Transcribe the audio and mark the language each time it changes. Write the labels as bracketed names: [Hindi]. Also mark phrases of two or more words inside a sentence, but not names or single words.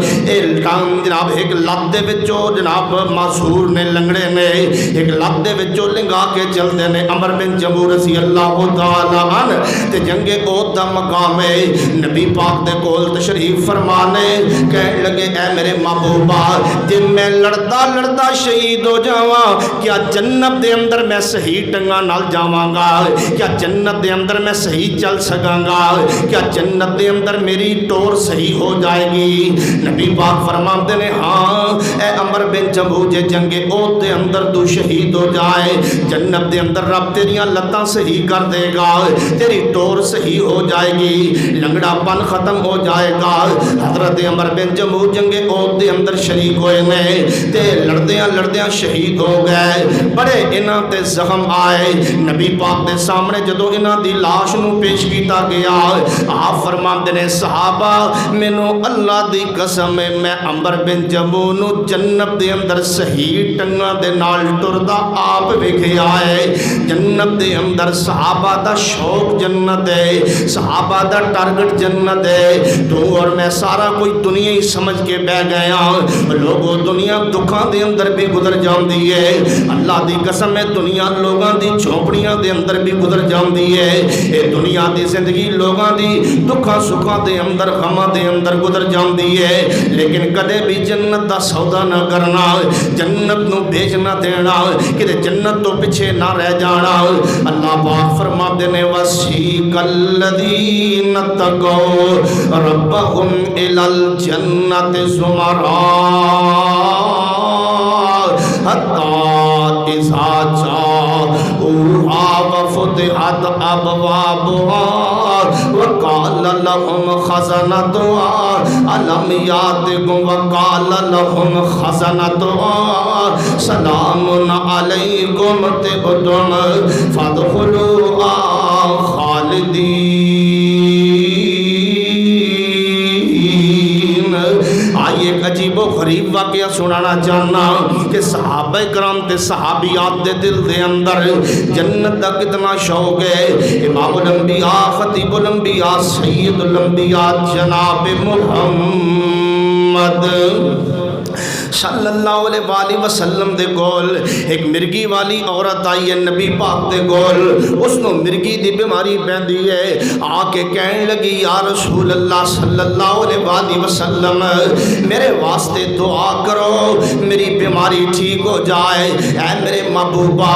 [Punjabi] جناب ایک لت دے وچوں جناب معذور نے لنگڑے نے ایک لت دے وچوں لنگا کے چلدے نے عمر بن جموح [Arabic] رضی اللہ تعالی عنہ [Punjabi] تے جنگے احد دا مقام ہے۔ نبی پاک دے کول تشریف فرمانے کہنے لگے اے میرے محبوبہ جے میں لڑدا لڑدا شہید ہو جاواں کیا جنت دے اندر میں صحیح ٹنگاں نال جاواں گا؟ کیا جنت دے اندر میں صحیح چل سکاں گا؟ کیا جنت دے اندر میری ٹور صحیح ہو جائے گی؟ نبی پاک فرماتے نے ہاں اے عمر بن جموح جے جنگ احد دے اندر تو شہید ہو جائے جنت دے اندر رب تیریاں لتاں صحیح کر دے گا، تیری ٹور صحیح ہو جائے گی، لنگڑا پن ختم ہو جائے گا۔ حضرت عمر بن جموح جنگ احد دے اندر شریک ہوئے نے تے لڑدیاں لڑدیاں شہید ہو گئے، بڑے انہاں تے زخم آئے۔ نبی پاک دے سامنے جدو انہاں دی لاش نو پیش کیتا گیا آپ فرماندے نے صحابہ مینوں اللہ دی قسم ہے میں عمر بن جموح نو جنت دے اندر صحیح ٹنگاں دے نال ٹردا آپ ویکھیا ہے۔ جنت دے اندر صحابہ دا شوق جنت ہے، صحابہ دا ٹارگٹ جنت ہے۔ تو اور میں سارا کوئی دنیا ہی سمجھ کے بہ گیا، لوگوں دنیا دکھاں دے اندر بھی گزر جاندی ہے، اللہ دی قسم ہے دنیا لوگاں دی جھونپڑیاں دے اندر بھی گزر جاندی ہے۔ اے دنیا دی زندگی لوگاں دی دکھاں سکھاں دے اندر غماں دے اندر گزر جاندی ہے، لیکن کدے بھی جنت دا سودا نہ کرنا، جنت نو بیچ نہ دینا، کہ جنت تو پیچھے نہ رہ جانا۔ اللہ پاک فرماتے نے [Arabic] وَسِیقَ الَّذِینَ اتَّقَوْا رَبَّهُمْ إِلَى الْجَنَّةِ زُمَرًا حَتَّى إِذَا جَاءُوهَا وَفُتِحَتْ أَبْوَابُهَا وَقَالَ لَهُمْ خَزَنَتُهَا أَلَمْ يَأْتِكُمْ وَقَالَ لَهُمْ خَزَنَتُهَا سَلَامٌ عَلَيْكُمْ طِبْتُمْ فَادْخُلُوهَا خَالِدِينَ۔ [Punjabi] آئیے ایک عجیب و غریب واقعہ سنانا چاہنا کہ صحابہ کرام تے صحابیات دے دل دے اندر جنت دا کتنا شوق ہے۔ امام الانبیاء خطیب الانبیاء سید الانبیاء جناب محمد [Arabic] صلی اللہ علیہ وآلہ وسلم [Punjabi] دے کول ایک مرگی والی عورت آئی ہے نبی پاک دے کول، اس نو مرگی دی بیماری پیندی ہے، آ کے کہنے لگی [Arabic] یا رسول اللہ صلی اللہ علیہ وآلہ وسلم [Punjabi] میرے واسطے دعا کرو میری بیماری ٹھیک ہو جائے اے میرے محبوبہ۔